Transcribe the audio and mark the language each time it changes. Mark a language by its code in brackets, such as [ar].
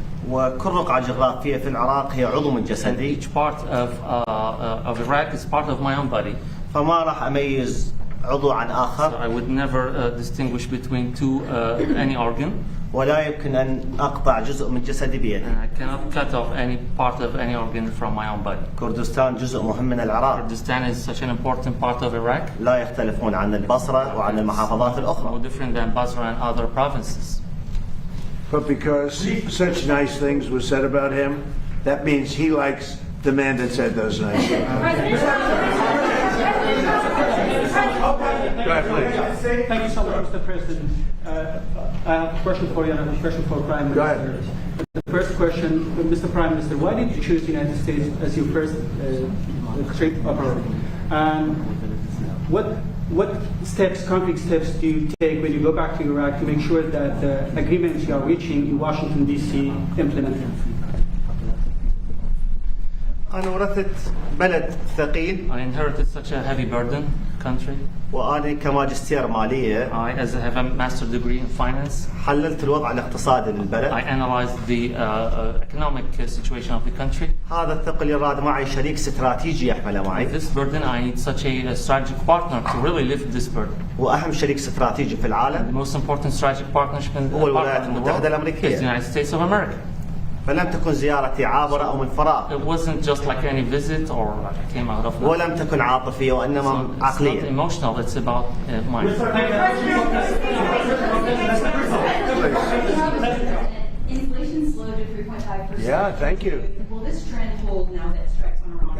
[ar] وكل رقعة جغرافية في العراق هي عضو من جسدي. [en] Each part of Iraq is part of my own body. [ar] فما راح أميز عضو عن آخر. [en] So I would never distinguish between any organ. [ar] ولا يمكن أن أقطع جزء من جسدي بيدي. [en] I cannot cut off any part of any organ from my own body. [ar] كردستان جزء مهم من العراق. [en] Kurdistan is such an important part of Iraq. [ar] لا يختلفون عن البصرة وعن المحافظات الأخرى. [en] No different than Basra and other provinces. But because such nice things were said about him, that means he likes the man that said those nice things. Go ahead, please. Thank you so much, Mr. President. I have a question for you and a question for Prime Minister. Go ahead. The first question, Mr. Prime Minister, why did you choose the United States as your first trip abroad? And what steps, concrete steps do you take when you go back to Iraq to make sure that the agreements you are reaching in Washington, D.C. implemented? [ar] أنا ورثت بلد ثقيل. [en] I inherited such a heavy burden country. [ar] وأنا كماجستير مالية [en] I, as I have a master's degree in finance, [ar] حللت الوضع الاقتصادي للبلد. [en] I analyzed the economic situation of the country. [ar] هذا الثقل يراد معي شريك استراتيجي يحمله معي. [en] This burden, I need such a strategic partner to really lift this burden. [ar] وأهم شريك استراتيجي في العالم [en] The most important strategic partnership in the [ar] هو الولايات [en] world [ar] المتحدة [en] is [ar] الأمريكية. [en] the United States of America. [ar] فلم تكن زيارتي عابرة أو من فراغ. [en] It wasn't just like any visit or like I came out of. [ar] ولم تكن عاطفية وإنما [en] It's not [ar] عقلية. [en] emotional. It's about mind. Inflation slowed to 3.5%. Yeah, thank you. Will this trend hold now that strikes on Iran?